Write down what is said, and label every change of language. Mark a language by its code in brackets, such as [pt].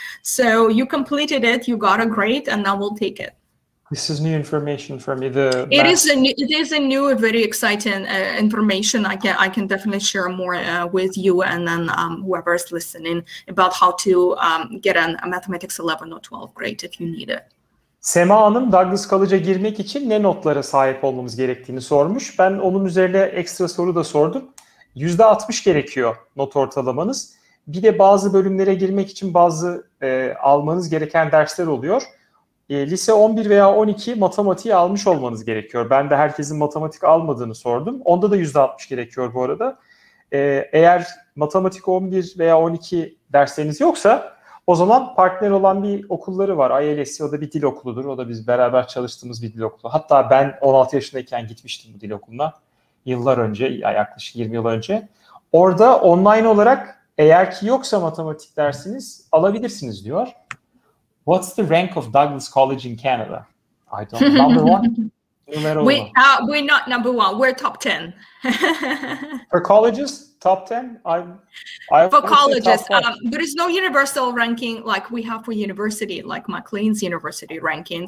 [en] So you completed it, you got a grade, and now we'll take it. This is new information for me. It is a new, very exciting information. I can definitely share more with you and then whoever is listening about how to get a mathematics 11 or 12 grade if you need it. [tr] Sema Hanım, Douglas College'a girmek için ne notlara sahip olmamız gerektiğini sormuş. Ben onun üzerine ekstra soru da sordum. %60 gerekiyor not ortalamanız. Bir de bazı bölümlere girmek için bazı almanız gereken dersler oluyor. Lise 11 veya 12 matematiği almış olmanız gerekiyor. Ben de herkesin matematik almadığını sordum. Onda da %60 gerekiyor bu arada. Eğer matematik 11 veya 12 dersleriniz yoksa o zaman partner olan bir okulları var. ILSC, o da bir dil okuludur. O da biz beraber çalıştığımız bir dil okulu. Hatta ben 16 yaşındayken gitmiştim bu dil okuluna. Yıllar önce, yaklaşık 20 yıl önce. Orada online olarak eğer ki yoksa matematik dersiniz alabilirsiniz diyor. [en] What's the rank of Douglas College in Canada? I don't know. Number one? We're not number one. We're top 10. For colleges, top 10? For colleges, there is no universal ranking like we have for university, like McLean's university ranking.